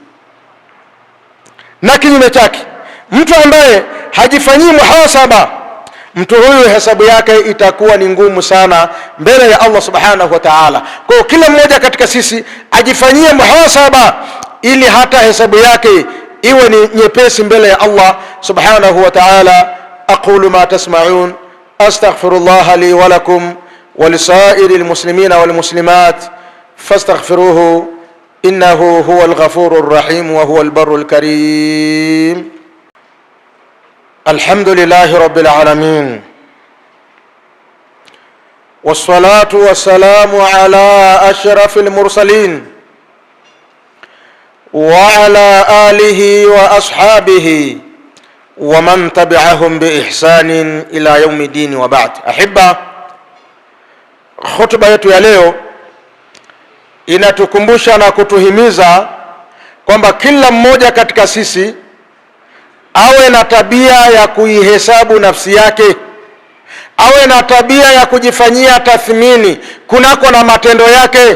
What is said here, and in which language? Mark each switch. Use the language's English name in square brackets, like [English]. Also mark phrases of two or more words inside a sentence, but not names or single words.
[Swahili] Na kinyume chake, mtu ambaye hajifanyii muhasaba, mtu huyu hesabu yake itakuwa ni ngumu sana mbele ya [Arabic] الله سبحانه وتعالى. [Swahili] Kwa hiyo kila mmoja katika sisi ajifanyie muhasaba ili hata hesabu yake iwe ni nyepesi mbele ya [Arabic] الله سبحانه وتعالى. أقول ما تسمعون، أستغفر الله لي ولكم ولسائر المسلمين والمسلمات فاستغفروه إنه هو الغفور الرحيم وهو البر الكريم. الحمد لله رب العالمين، والصلاة والسلام على أشرف المرسلين وعلى آله وأصحابه ومن تبعهم بإحسان إلى يوم الدين، وبعد. Ahibba, [Swahili] khutba yetu ya leo inatukumbusha na kutuhimiza kwamba kila mmoja katika sisi awe na tabia ya kuihesabu nafsi yake, awe na tabia ya kujifanyia tathmini kunako na matendo yake.